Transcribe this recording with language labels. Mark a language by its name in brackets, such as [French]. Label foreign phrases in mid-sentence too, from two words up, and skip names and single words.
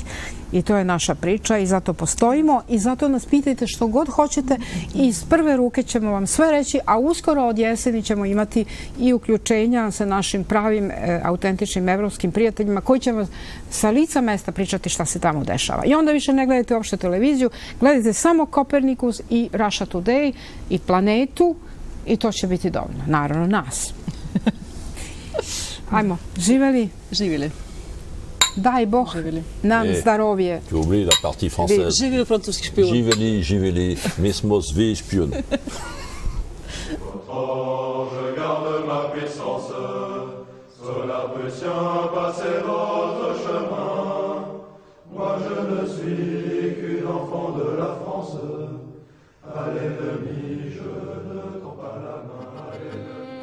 [Serbian] I to je naša priča i zato postojimo i zato nas pitajte što god hoćete i iz prve ruke ćemo vam sve reći, a uskoro od jeseni ćemo imati i uključenja sa našim pravim autentičnim evropskim prijateljima koji će vam sa lica mesta pričati šta se tamo dešava. I onda više ne gledajte uopšte televiziju, gledajte samo Kopernikus i Russia Today i Planetu i to će biti dovoljno. Naravno nas. Ajmo, živeli? Živjeli. Daj Bog nam zdarovje. [French] Tu oublies la partie française. [Serbian] Živjeli francuski špijun. Živeli, mi smo svi špijuni. [French] Oh, je garde ma puissance, cela peut bien passer votre chemin. Moi je ne suis qu'une enfant de la France, à l'ennemi je ne tends pas la main.